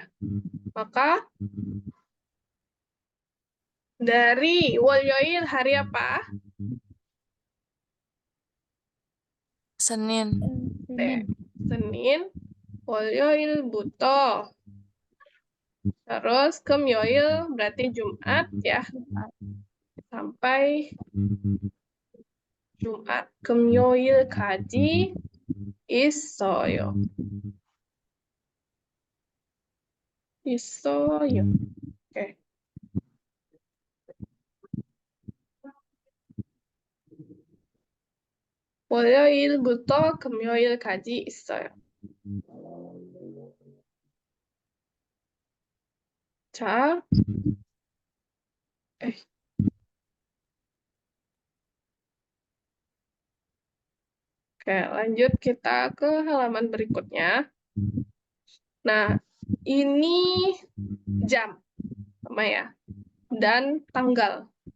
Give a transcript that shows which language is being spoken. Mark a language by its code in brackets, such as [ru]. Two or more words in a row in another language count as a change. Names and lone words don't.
[id] Maka dari 월요일 hari apa? Senin. 네, Senin. 월요일부터 terus 금요일 berarti Jumat ya. Sampai Jumat. [ko] 금요일까지 있어요. 있어요. [id] Oke. [ko] 월요일부터 금요일까지 있어요. 자, [id] oke, lanjut kita ke halaman berikutnya. Nah, ini jam, sama ya, dan tanggal.